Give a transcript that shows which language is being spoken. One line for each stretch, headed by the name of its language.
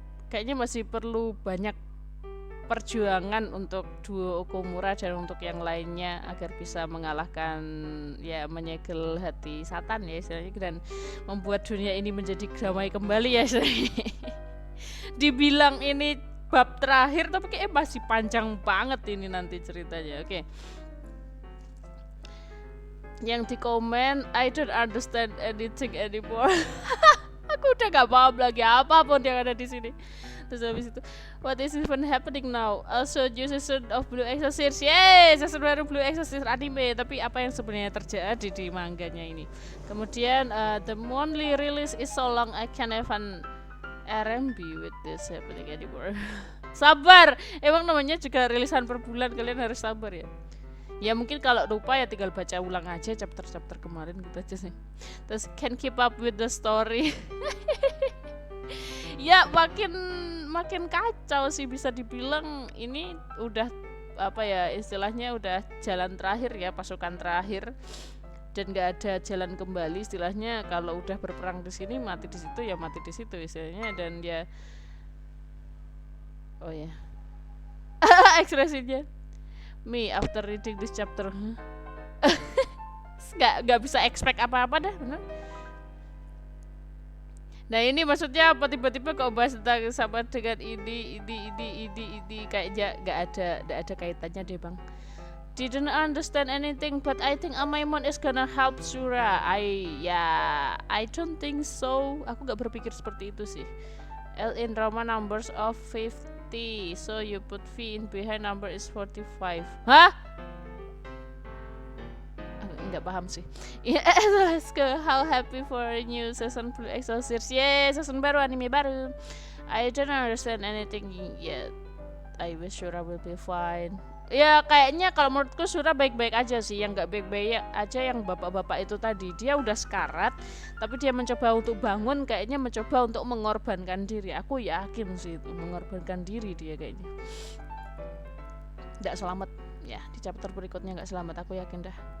Indonesian: Kayaknya masih perlu banyak perjuangan untuk duo Okumura dan untuk yang lainnya agar bisa mengalahkan, ya, menyegel hati Satan ya istilahnya, dan membuat dunia ini menjadi damai kembali ya istilahnya. Dibilang ini bab terakhir tapi kayaknya masih panjang banget ini nanti ceritanya. Oke. Yang di komen,
English: I don't understand anything anymore.
Indonesian: Aku udah gak paham lagi apapun yang ada di sini. Terus habis itu,
English: what is even happening now? Also new season of Blue Exorcist.
Indonesian: Yeay, season baru Blue Exorcist anime. Tapi apa yang sebenarnya terjadi di manganya ini? Kemudian
English: the monthly release is so long I can't even RMB with this happening anymore.
Indonesian: Sabar, emang namanya juga rilisan per bulan, kalian harus sabar ya. Ya mungkin kalau lupa ya tinggal baca ulang aja chapter-chapter kemarin gitu aja sih. Terus
English: can keep up with the story.
Indonesian: Ya makin kacau sih, bisa dibilang ini udah apa ya istilahnya, udah jalan terakhir ya, pasukan terakhir, dan nggak ada jalan kembali istilahnya. Kalau udah berperang di sini, mati di situ ya mati di situ istilahnya. Dan ya ekspresinya
English: me after reading this chapter
Indonesian: nggak bisa expect apa-apa dah bener. Nah ini maksudnya apa, tiba-tiba kau bahas tentang sama dengan ini kayaknya nggak ada kaitannya deh bang.
English: Didn't understand anything, but I think Amaimon is gonna help Sura. I don't think so.
Indonesian: Aku nggak berpikir seperti itu sih.
English: L in Roman numbers of 50, so you put V in behind number is 45. Hah?
Indonesian: Nggak paham sih.
English: Let's go. How happy for a new season Blue Exorcist.
Indonesian: Yeay, season baru, anime baru.
English: I don't understand anything yet. I wish Sura will be fine.
Indonesian: Ya kayaknya kalau menurutku Sura baik-baik aja sih. Yang nggak baik-baik aja yang bapak-bapak itu tadi. Dia udah sekarat, tapi dia mencoba untuk bangun, kayaknya mencoba untuk mengorbankan diri. Aku yakin sih itu mengorbankan diri dia kayaknya. Nggak selamat ya, di chapter berikutnya nggak selamat, aku yakin dah.